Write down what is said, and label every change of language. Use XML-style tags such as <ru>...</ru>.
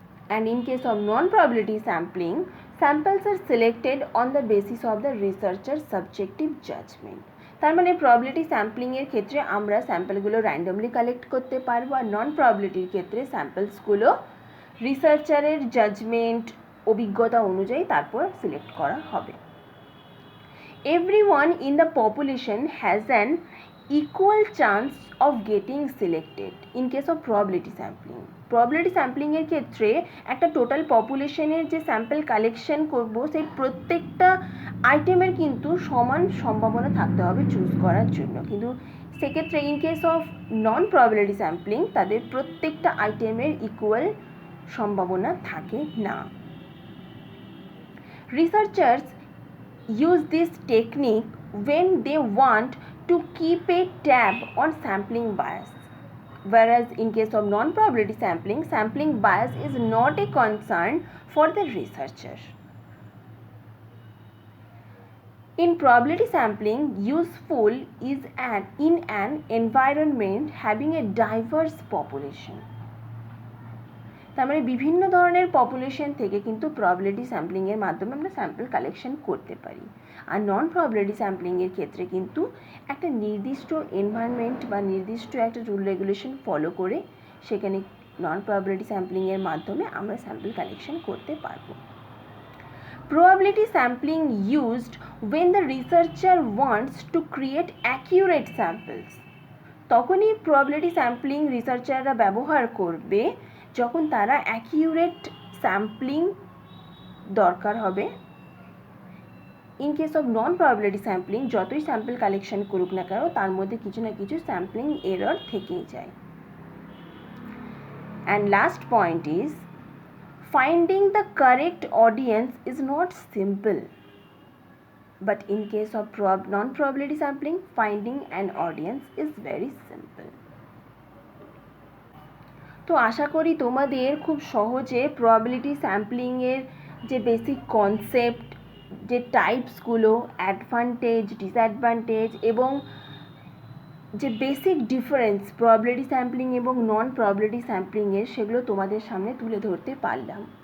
<en>And in case of non-probability sampling, samples are selected on the basis of the researcher's subjective judgment.</en> <bn>তার মানে probability sampling এর ক্ষেত্রে আমরা স্যাম্পলগুলো randomly collect করতে পারবো, আর নন প্রবাবিলিটির ক্ষেত্রে স্যাম্পলসগুলো রিসার্চারের জাজমেন্ট অভিজ্ঞতা অনুযায়ী তারপর সিলেক্ট করা হবে।</bn> <en>Everyone in the population has an equal chance of getting selected in case of probability sampling.</en> <bn>Probability স্যাম্পলিংয়ের ক্ষেত্রে একটা টোটাল পপুলেশনের যে স্যাম্পল কালেকশন করব সেই প্রত্যেকটা আইটেমের কিন্তু সমান সম্ভাবনা থাকতে হবে চুজ করার জন্য, কিন্তু সেক্ষেত্রে</bn> <en>in case of non probability sampling</en> <bn>তাদের প্রত্যেকটা আইটেমের ইকুয়াল সম্ভাবনা থাকে না।</bn> <en>Researchers use this technique when they want to keep a tab on sampling bias, whereas in case of non-probability sampling, sampling bias is not a concern for the researcher. In probability sampling, useful is in an environment having a diverse population.</en> <bn>তার মানে বিভিন্ন ধরনের population থেকে কিন্তু probability স্যাম্পলিংয়ের মাধ্যমে আমরা sample collection করতে পারি। আর নন প্রবাবিলিটি স্যাম্পলিংয়ের ক্ষেত্রে কিন্তু একটা নির্দিষ্ট এনভায়রনমেন্ট বা নির্দিষ্ট একটা রুল রেগুলেশন ফলো করে সেখানে নন প্রবাবিলিটি স্যাম্পলিংয়ের মাধ্যমে আমরা স্যাম্পল কালেকশন করতে পারবো।</bn> <en>Probability sampling used when the researcher wants to create accurate samples.</en> <bn>তখনই প্রবাবিলিটি স্যাম্পলিং রিসার্চাররা ব্যবহার করবে যখন তারা অ্যাকিউরেট স্যাম্পলিং দরকার হবে।</bn> <en>in case of non probability sampling</en> <bn>যতই স্যাম্পল কালেকশন করুক না কেন তার মধ্যে কিছু না কিছু স্যাম্পলিং এরর থেকেই যায়।</bn> <en>And last point is finding the correct audience is not simple, but in case of non-probability sampling, finding an audience is very simple.</en> <bn>তো আশা করি তোমাদের খুব সহজে প্রবাবিলিটি স্যাম্পলিংয়ের যে বেসিক কনসেপ্ট, যে টাইপসগুলো, অ্যাডভান্টেজ, ডিসঅ্যাডভান্টেজ এবং যে বেসিক ডিফারেন্স প্রবাবিলিটি স্যাম্পলিং এবং নন প্রবাবিলিটি স্যাম্পলিংয়ের সেগুলো তোমাদের সামনে তুলে ধরতে পারলাম।</bn>